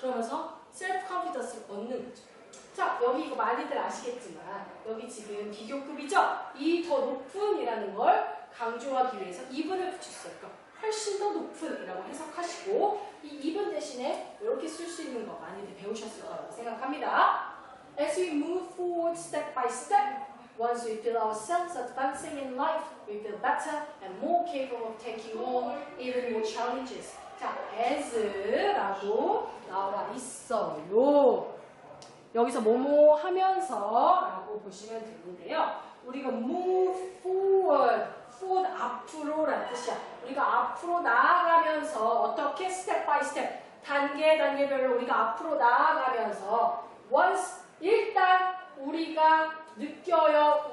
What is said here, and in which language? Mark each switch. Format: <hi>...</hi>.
<ko>그러면서 셀프 컨피던스를 얻는 거죠. 자, 여기 이거 많이들 아시겠지만 여기 지금 비교급이죠? 이 더 높은이라는 걸 강조하기 위해서 even을 붙였어요. 그러니까 훨씬 더 높은이라고 해석하시고 이 even 대신에 이렇게 쓸 수 있는 거 많이들 배우셨을 거라고 생각합니다.</ko> <en>As we move forward step by step, once we feel ourselves advancing in life, we feel better and more capable of taking on even more challenges.</en> <ko>자, as라고 나와 있어요. 여기서 뭐뭐 하면서 라고 보시면 되는데요. 우리가</ko> <en>move forward, forward</en> <ko>앞으로라는 뜻이야. 우리가 앞으로 나아가면서 어떻게</ko> <en>step by step,</en> <ko>단계별로 우리가 앞으로 나아가면서 once, 일단 우리가 느껴요.</ko>